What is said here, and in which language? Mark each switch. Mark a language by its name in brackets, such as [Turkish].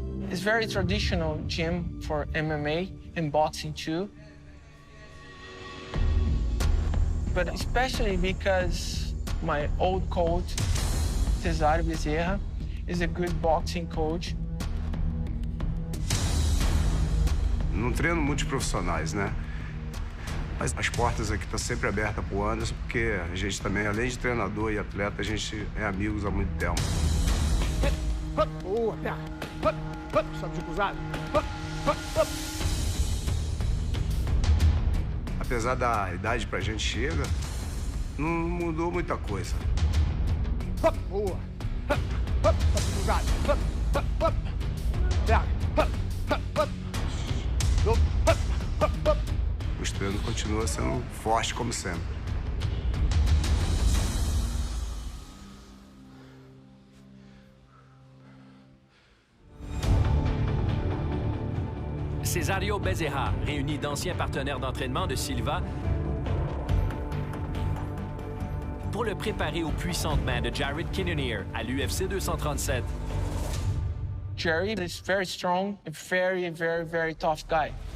[English] It's very traditional gym for MMA and boxing too. But especially because my old coach, Cesário Bezerra, is a good boxing coach. [Portuguese] Não treino muitos profissionais, né? Mas as portas aqui estão sempre abertas para o Anderson, porque a gente também, além de treinador e atleta, a gente é amigos há muito tempo. Sobe de cruzado. Apesar da idade pra gente chega, não mudou muita coisa. Boa. Sobe de cruzado. Os treinos continuam sendo fortes como sempre. [French] Cesário Bezerra réunit d'anciens partenaires d'entraînement de Silva pour le préparer aux puissantes mains de Cannonier à l'UFC 237. [English] Jerry is very strong, a very tough guy.